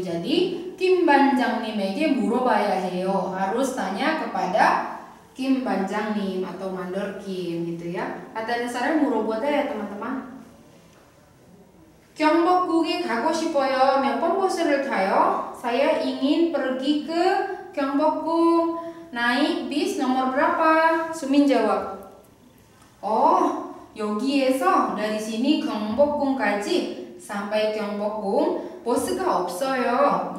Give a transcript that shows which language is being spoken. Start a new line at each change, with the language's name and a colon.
Korean: Jadi Kim 반장님에게 물어봐야 해요.
Indonesian: Harus tanya kepada Kim 반장님 atau mandor Kim gitu ya. Kata dasarnya 물어보다 ya teman-teman.
Korean: 경복궁에 가고 싶어요. 몇 번 버스를 타요?
Indonesian: Saya ingin pergi ke 경복궁. 나ik bis nomor berapa? Sumin jawab.
Korean: Oh, 여기에서
Indonesian: dari sini
Korean: 경복궁까지 sampai 경복궁 버스가 없어요.